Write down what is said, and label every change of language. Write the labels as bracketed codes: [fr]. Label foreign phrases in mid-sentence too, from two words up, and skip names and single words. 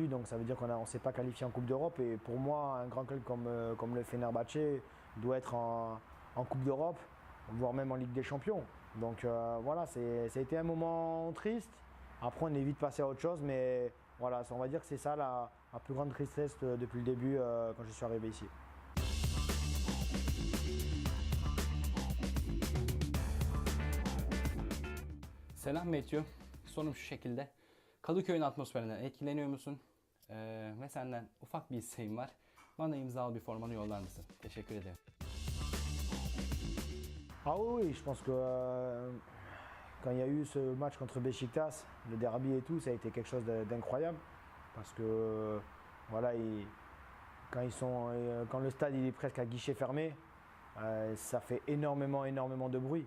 [fr] Donc ça veut dire qu'on ne s'est pas qualifié en Coupe d'Europe. Et pour moi, un grand club comme le Fenerbahçe doit être en Coupe d'Europe, voire même en Ligue des Champions. Donc voilà, ça a été un moment triste. Après, on est vite passé à autre chose, mais voilà, on va dire que c'est ça la plus grande tristesse depuis le début quand je suis arrivé ici. [tr] Selam Matthew. Sorum şu şekilde. Kadıköy'ün atmosferinden etkileniyor musun? Ve senden ufak bir isteğim var. Bana imzalı bir formanı yollar mısın? Teşekkür ederim. [fr] Ah oui, je pense que quand il y a eu ce match contre Beşiktaş, le derby et tout, ça a été quelque chose d'incroyable. Parce que voilà, quand le stade il est presque à guichet fermé, ça fait énormément de bruit.